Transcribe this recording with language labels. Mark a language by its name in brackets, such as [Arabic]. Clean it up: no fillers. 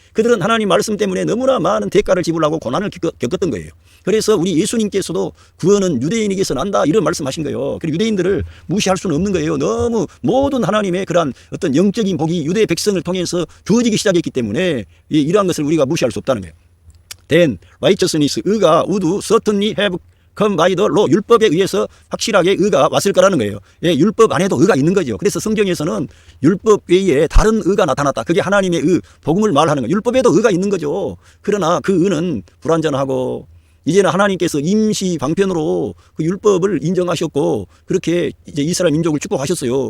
[Korean] 그들은 하나님 말씀 때문에 너무나 많은 대가를 지불하고 고난을 겪었던 거예요. 그래서 우리 예수님께서도 구원은 유대인에게서 난다 이런 말씀하신 거예요. 그리고 유대인들을 무시할 수는 없는 거예요. 너무 모든 하나님의 그러한 어떤 영적인 복이 유대 백성을 통해서 주어지기 시작했기 때문에 이러한 것을 우리가 무시할 수 없다는 거예요. [English] Then righteousness, 의가 would certainly have come by the law, [Korean] 율법에 의해서 확실하게 의가 왔을 거라는 거예요. 율법 안에도 의가 있는 거죠. 그래서 성경에서는 율법 외에 다른 의가 나타났다. 그게 하나님의 의, 복음을 말하는 거예요. 율법에도 의가 있는 거죠. 그러나 그 의는 불완전하고, 이제는 하나님께서 임시 방편으로 그 율법을 인정하셨고 그렇게 이제 이스라엘 민족을 축복하셨어요.